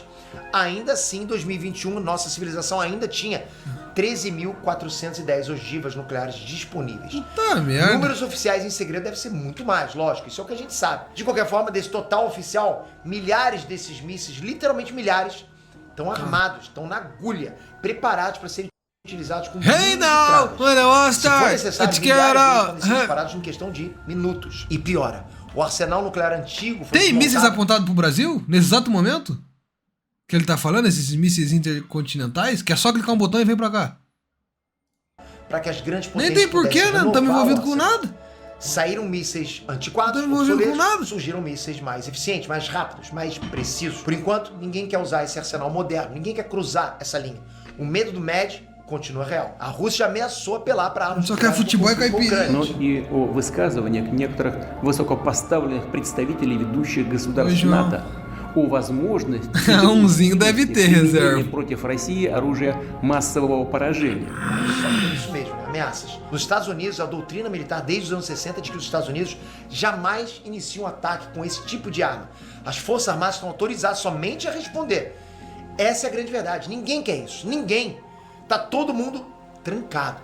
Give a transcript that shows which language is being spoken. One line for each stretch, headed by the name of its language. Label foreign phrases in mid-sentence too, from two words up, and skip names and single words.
Portuguese: Ainda assim, em 2021, nossa civilização ainda tinha 13.410 ogivas nucleares disponíveis. Puta merda. Números oficiais em segredo deve ser muito mais, lógico, isso é o que a gente sabe. De qualquer forma, desse total oficial, milhares desses mísseis, literalmente milhares, estão armados, estão na agulha, preparados para serem utilizados como
English: hey now, when I was
Portuguese: se for necessário, milhares podem ser disparados em questão de minutos. E piora, o arsenal nuclear antigo foi Tem mísseis apontados pro Brasil, nesse exato momento? Que ele tá falando, esses mísseis intercontinentais, que é só clicar um botão e vem pra cá. Para que as grandes potências nem tem porquê, né? Não estamos envolvidos com nada. Saíram mísseis antiquados, obsoletos, surgiram mísseis mais eficientes, mais rápidos, mais precisos. Por enquanto, ninguém quer usar esse arsenal moderno, ninguém quer cruzar essa linha. O medo do MED continua real. A Rússia ameaçou apelar para armas Só quer futebol e caipirinha.
Russian: но и о высказываниях некоторых высокопоставленных представителей ведущих государств Ой, НАТО о возможности
Portuguese: Umzinho deve ter reserva.
Russian: против России оружия массового поражения.
Portuguese: Só que é isso mesmo, né? Ameaças. Nos Estados Unidos, a doutrina militar desde os anos 60 diz que os Estados Unidos jamais iniciam um ataque com esse tipo de arma. As Forças Armadas estão autorizadas somente a responder. Essa é a grande verdade. Ninguém quer isso. Ninguém. Tá todo mundo trancado.